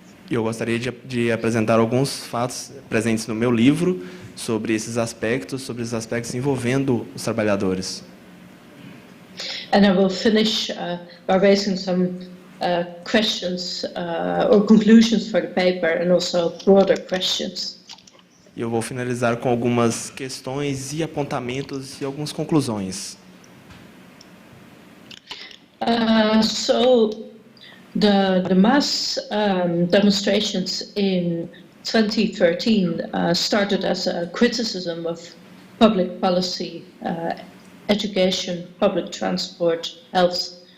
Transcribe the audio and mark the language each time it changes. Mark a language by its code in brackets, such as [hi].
[pt] Eu gostaria de apresentar alguns fatos presentes no meu livro sobre esses aspectos envolvendo os trabalhadores. [en] And I will finish by raising some questions or conclusions for the paper and also broader questions. [pt] E eu vou finalizar com algumas questões e apontamentos e algumas conclusões. [en] So the mass demonstrations in 2013 started as a criticism of public policy, education, public transport, health.